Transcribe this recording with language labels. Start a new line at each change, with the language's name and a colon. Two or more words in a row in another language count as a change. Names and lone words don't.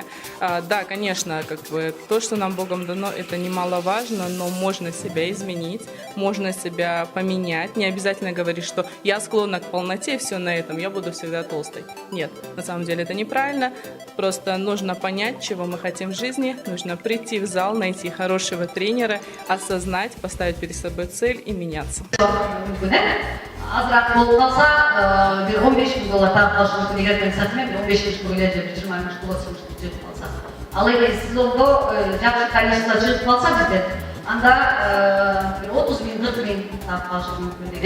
Russian: Да, конечно, как бы то, что нам Богом дано, это немаловажно, но можно себя изменить, можно себя поменять. Не обязательно говорить, что я склонна к полноте, все на этом, я буду всегда толстой. Нет, на самом деле это неправильно. Просто нужно понять, чего мы хотим в жизни, нужно прийти в зал, найти хорошего тренера, осознать, поставить перед собой цель и меняться.
Kyrgyz: Азыраак болуп калса, бир 15 миң доллар тагып калышы мүмкүн. Эгер мен сатсам, 15 миң эле же 20 миң болсо жетип калса. Ал эгер сезондо жакшы количество чыгып калса бизден, анда 30 миң, 40 миң тагып калышы мүмкүн.